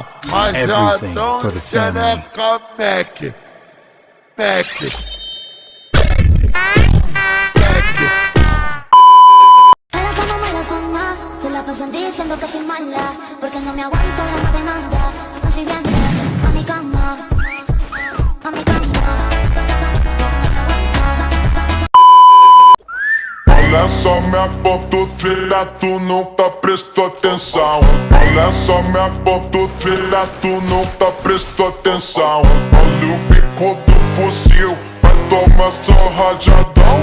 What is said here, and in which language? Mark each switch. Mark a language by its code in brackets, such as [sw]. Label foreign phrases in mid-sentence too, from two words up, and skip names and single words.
[pt] Asadão de xereca Mac, Mac. [es] Se la pasan diciendo que soy mala, porque no me aguanto la demanda. Así vienes a mi cama, a mi cama. [pt] Olha só minha porta, filha, tu nunca prestou atenção. Olha só minha porta, filha, tu nunca prestou atenção. Olha o bico do fuzil, vai tomar só rajadão.